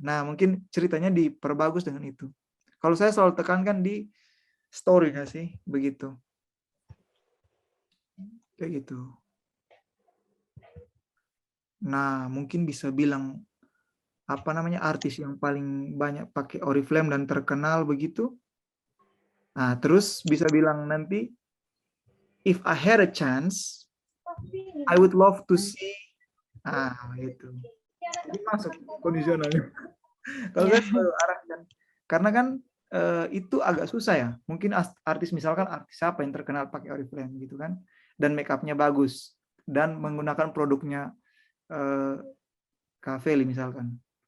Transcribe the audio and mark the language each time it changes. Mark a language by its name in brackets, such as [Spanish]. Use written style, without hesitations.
[Indonesian] Nah, mungkin ceritanya diperbagus dengan itu. Kalau saya selalu tekankan di story nggak sih, begitu. Kayak gitu. Nah, mungkin bisa bilang apa namanya artis yang paling banyak pakai Oriflame dan terkenal begitu. Nah, terus bisa bilang nanti, [English] if I had a chance, I would love to see. [Indonesian] Gitu. Ini masuk kondisionalnya. Kalau saya selalu arahkan, karena kan itu agak susah ya. Mungkin artis misalkan artis apa yang terkenal pakai Oriflame gitu kan, dan make up-nya bagus dan menggunakan produknya Cavelli misalkan.